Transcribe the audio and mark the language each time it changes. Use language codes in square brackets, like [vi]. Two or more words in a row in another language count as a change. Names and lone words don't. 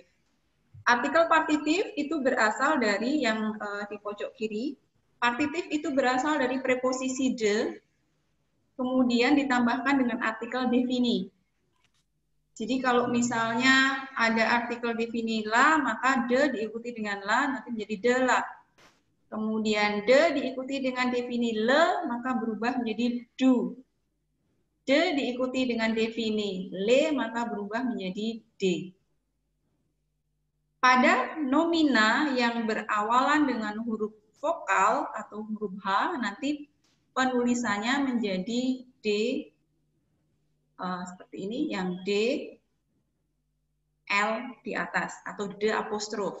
[id] Artikel partitif itu berasal dari yang di pojok kiri. Partitif itu berasal dari preposisi de, kemudian ditambahkan dengan artikel defini. Jadi kalau misalnya ada artikel defini la, maka de diikuti dengan la, nanti menjadi [fr] de la. [id] Kemudian de diikuti dengan defini le, maka berubah menjadi du. De diikuti dengan defini le, maka berubah menjadi de. Pada nomina yang berawalan dengan huruf vokal atau huruf H, nanti penulisannya menjadi D, seperti ini, yang D, L di atas, atau D apostrof.